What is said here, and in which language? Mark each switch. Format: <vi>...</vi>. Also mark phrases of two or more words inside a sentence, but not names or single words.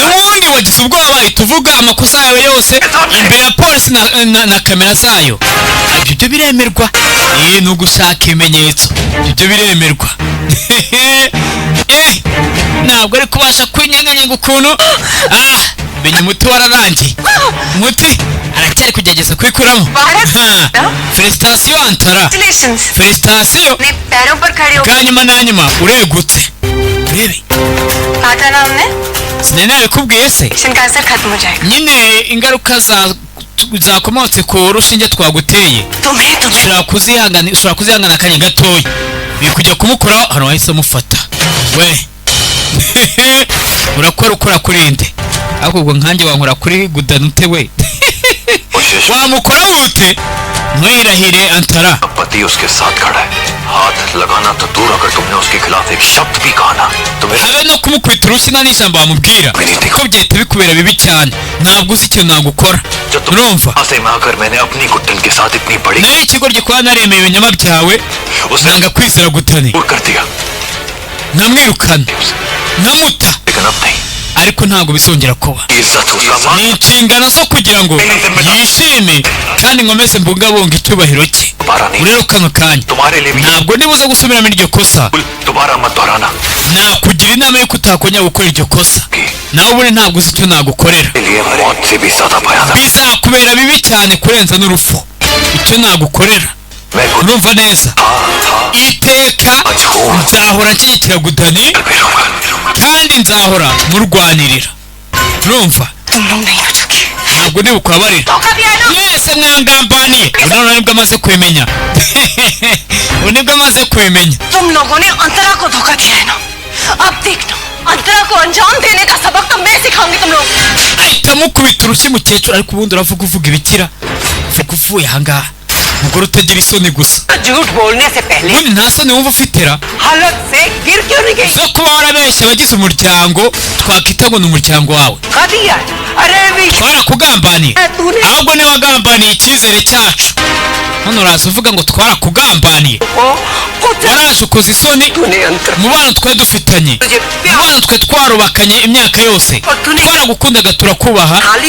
<rw>N'ubundi wagize ubwoba bahita uvuga amakosa yawe yose imbere ya polisi na kamera zayo. Ibyo biremerwa. Ni ugushaka ibimenyetso. Ibyo biremerwa. Ntabwo ari kubasha kwinyeganyega ukuntu. Menya umuti wararangiye. Umuti aracyari kugerageza kwikuramo. Felicitation Antara. Congratulations Felicitation.</rw> <hi>अपने पैरों पर खड़े हो</hi> <rw>Bwa nyuma na nyuma uregutse. Urebe.</rw> <hi>काटा ना हमने</hi> <rw>Sinari nabikubwiye se?</rw> <hi>पेशेंट का असर खत्म हो जाएगा</hi> <rw>Nyine ingaruka zakomotse ku rushinge twaguteye</rw> <hi>तुम्हें</hi> <rw>ushobora kuzihangana akanya gatoya. Biri kujya kumukoraho hano wahise amufata. We ukora kuri nde? Ariko ubwo nkanjye wankora kuri Gudani ute we? Wamukora ute? Mwirahire Antara.</rw> <hi>पति उसके साथ खड़ा है हाथ लगाना तो दूर अगर तुमने उसके खिलाफ एक शब्द भी कहा ना तुम्हें</hi> <rw>Habe no kumukubita urushyi nta n'ijambo wamubwira ko byahita bikubera bibi cyane. Ntabwo uzi icyo nagukora.</rw> <hi>जो तुम</hi> <rw>Urumva?</rw> <hi>से में आकर मैंने अपनी गुड्डन के साथ इतनी बड़ी</hi> <rw>Nayo ikigoryi kuba naremeye ibinyama byawe,</rw> <hi>उसे</hi> <rw>nanga kwizera Gudani,</rw> <hi>दूर कर दिया</hi> <rw>nkamwirukana, nkamuta,</rw> <hi>लेकिन अब नहीं</hi> <rw>ariko ntabwo bizongera kuba.</rw> <hi>इज्जत उसका</hi> <rw>Ni inshingano zo kugira ngo yishime kandi nkomeze mbungabunga icyubahiro cye.</rw> <hi>दोबारा नहीं</hi> <rw>Rero kano kanya</rw> <hi>तुम्हारे लिए भी</hi> <rw>ntabwo nibuza gusubiramo iryo kosa.</rw> <hi>दोबारा मत दोहराना</hi> <rw>Nakugira inama y'uko utakongera gukora iryo kosa. Nawe ubundi ntabwo uzi icyo nagukorera.</rw> <hi>के लिए मौत से भी ज्यादा भयानक</hi> <rw>Bizakubera bibi cyane kurenza n'urupfu. Icyo nagukorera</rw> <hi>मैं खुद</hi> <rw>urumva neza, iteka nzahora nshyigikira Gudani kandi nzahora murwanirira. Urumva?</rw> <hi>तुम लोग नहीं बचोगे</hi> <rw>Ntabwo ndi bukubabarira.</rw> <hi>धोखा दिया है ना</hi> <rw>Mwese mwangambaniye. Ubu nibwo amaze kubimenya. Ubu nibwo amaze kubimenya.</rw> <hi>तुम लोगों ने अंतरा को धोखा दिया है ना अब देखना अंतरा को अंजाम देने का सबक तो मैं सिखाऊंगी तुम लोग</hi> <rw>Ahita amukubita urushyi mukecuru, ariko ubundi uvuga ibikira. Vuga uvuye ahangaha. Umugore utagira isoni gusa.</rw> <hi>झूठ बोलने से पहले</hi> <rw>Ubundi nta soni wumva ufitera</rw> <hi>हालत से गिर क्यों नहीं गई</hi> <rw>zo kuba warabeshya abagize umuryango twakwita ngo ni umuryango wawe.</rw> <hi>दिया अरे</hi> <rw>twarakugambaniye ahubwo niwe wagambaniye icyizere cyacu hano uraza uvuga ngo twarakugambaniye waraje ukoze isoni mu bana twari dufitanye mu bana twe twarubakanye imyaka yose twaragukundaga turakubaha</rw>